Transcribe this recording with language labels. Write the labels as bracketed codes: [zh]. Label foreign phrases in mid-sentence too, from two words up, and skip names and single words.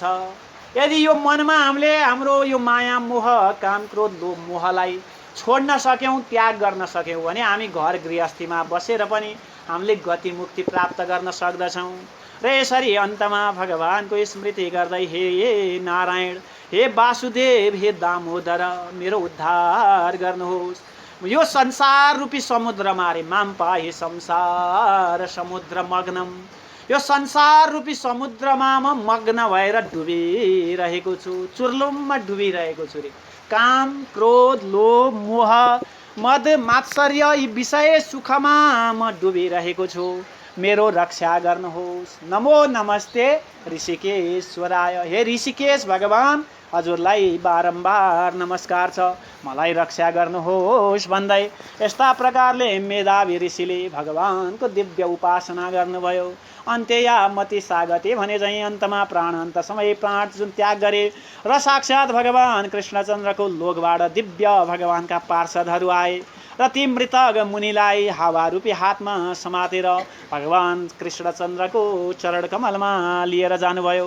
[ne] यदि यो मनमा हामीले हाम्रो यो माया मोह काम क्रोध लोभ मोहलाई छोड्न सक्यौँ त्याग गर्न सक्यौँ भने हामी घर गृहस्थीमा बसेर पनि हामीले गति मुक्ति प्राप्त गर्न सक्दछौँ। र यसरी अन्तमा भगवानको स्मृति गर्दै हे नारायण हे वासुदेव हे दामोदर मेरो उद्धार गर्नुहोस्। यो संसार रूपी समुद्रमा रे [sa] माम पाहि संसार समुद्र मग्नम [ne] यो संसार रूपी समुद्रमा म मग्न भएर डुबिरहेको छु। चुर्लुममा डुबिरहेको छु रे। काम क्रोध लोभ मोह मद मात्सर्य यी विषय सुखमा म डुबिरहेको छु। मेरो रक्षा गर्नुहोस्। [sa] नमो नमस्ते ऋषिकेश्वराय [ne] हे ऋषिकेश भगवान हजुरलाई बारम्बार नमस्कार छ मलाई रक्षा गर्नुहोस् भन्दै यस्ता प्रकारले मेधावी ऋषिले भगवानको दिव्य उपासना गर्नुभयो। [sa] अन्त्ययामति सागते [ne] भने चाहिँ अन्तमा प्राणान्त समय प्राण जुन त्याग गरे र साक्षात् भगवान कृष्णचन्द्रको लोकबाट दिव्य भगवानका पार्षदहरू आए र ती मृतक मुनिलाई हावारूपी हातमा समातेर भगवान् कृष्णचन्द्रको चरण कमलमा लिएर जानुभयो।